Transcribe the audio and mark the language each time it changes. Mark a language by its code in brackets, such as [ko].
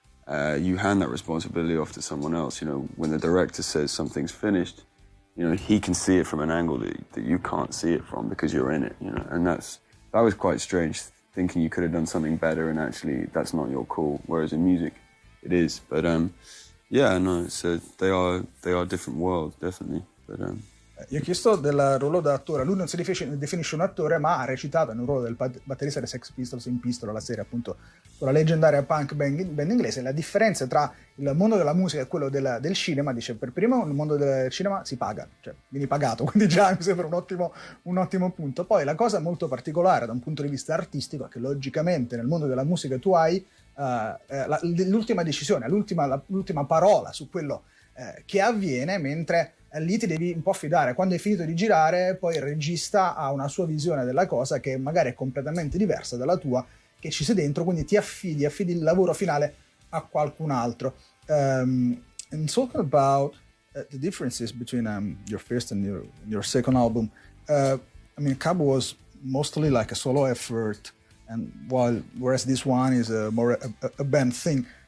[en] You hand that responsibility off to someone else. When the director says something's finished, he can see it from an angle that you can't see it from because you're in it. And that was quite strange, thinking you could have done something better and actually that's not your call. Whereas in music, it is. But they are different worlds, definitely. But [it] Io ho chiesto del ruolo da attore. Lui non si definisce un attore, ma ha recitato nel ruolo del batterista dei Sex Pistols in Pistol, la serie appunto con la leggendaria punk band inglese. La differenza tra il mondo della musica e quello del cinema, dice, per primo nel mondo del cinema si paga, cioè vieni pagato, quindi già mi sembra un ottimo punto. Poi la cosa molto particolare da un punto di vista artistico è che logicamente nel mondo della musica tu hai l'ultima decisione, l'ultima parola su quello che avviene, mentre lì ti devi un po' affidare. Quando hai finito di girare, poi il regista ha una sua visione della cosa che magari è completamente diversa dalla tua, che ci sei dentro, quindi ti affidi il lavoro finale a qualcun altro. [en] And talking about the differences between your first and your second album, I mean, Cabo was mostly like a solo effort, and whereas this one is more a band thing.